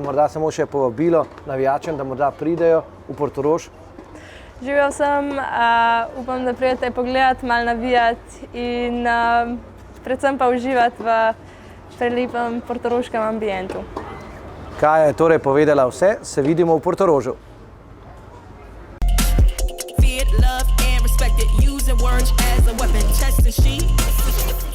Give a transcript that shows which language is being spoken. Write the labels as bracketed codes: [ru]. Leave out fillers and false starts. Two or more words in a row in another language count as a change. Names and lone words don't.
[sl] Morda samo še povabilo navijačem, da morda pridejo v Portorož. Živel sem, upam, da pridete pogledati, malo navijati in predvsem pa uživati v prelepem portoroškem ambientu. Kaja je torej povedala vse, se vidimo v Portorožu. [en] Feared, loved, and respected. Using words as a weapon. Chest and sheet.